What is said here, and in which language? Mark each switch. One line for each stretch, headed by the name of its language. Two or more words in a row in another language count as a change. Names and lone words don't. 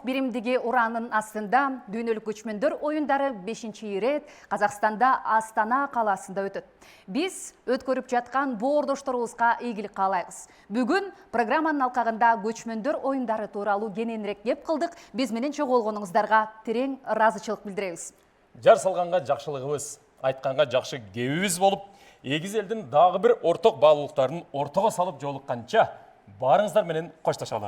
Kyrgyz: биримдеги уранын астында дүйнөлүк көчмөндөр оюндары 5-ші рет Қазақстанда Астана қаласында өтөт. Биз өткөрүп жаткан боордошторубузга ийгилик каалайбыз. Бүгүн программанын алкагында көчмөндөр оюндары тууралуу кененирээк кеп кылдык. Биз менен чогулгонуңуздарга терең ыраазычылык билдиребиз. Жар салганга жакшылыгыбыз, айтканга жакшы кебибиз болуп, эгиз элдин дагы бир орток баалуулуктарын ортого салып жолукканча барыңыздар менен коштошалы.